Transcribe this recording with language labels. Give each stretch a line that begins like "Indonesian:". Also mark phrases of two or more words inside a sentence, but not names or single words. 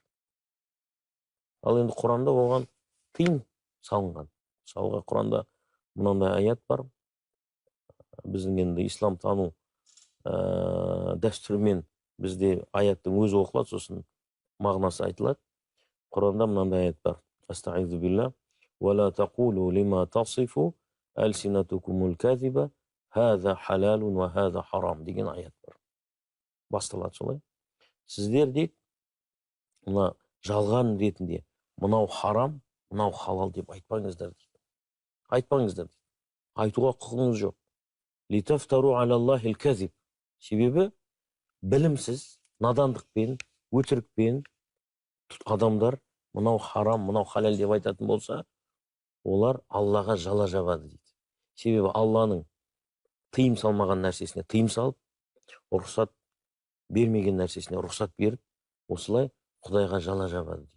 Kazakh: Ал енді Құранда оған тыйым салынған. Мысалға Құранда мынандай аят бар. Біздің енді ислам тану дәстүрімен бізде аяттың өзі оқылады, сосын мағынасы айтылады. Құранда мынандай аят бар.
Arabic: أستعيذ بالله. وَلَا تَقُولُوا لِمَا تَصِفُ أَلْسِنَتُكُمُ الْكَذِبَ هَذَا حَلَالٌ وَهَذَا حَرَامٌ
Kazakh: деген аят бар. Басталады солай. Сіздер дейді, мына жалған ретінде мынау харам, мынау халал деп айтпаңыздар дейді. Айтпаңыздар дейді. Айтуға құқығыңыз жоқ.
Arabic: لِتَفْتَرُوا عَلَى اللَّهِ الْكَذِبَ.
Kazakh: Себебі білімсіз, надандықпен, өтірікпен адамдар мынау харам, мынау халал деп айтатын болса, олар Аллаға жала жабады дейді. Себебі Алланың тыйым салмаған нәрсесіне тыйым салып, рұқсат бермеген нәрсесіне рұқсат беріп, осылай Құдайға жала жабады дейді.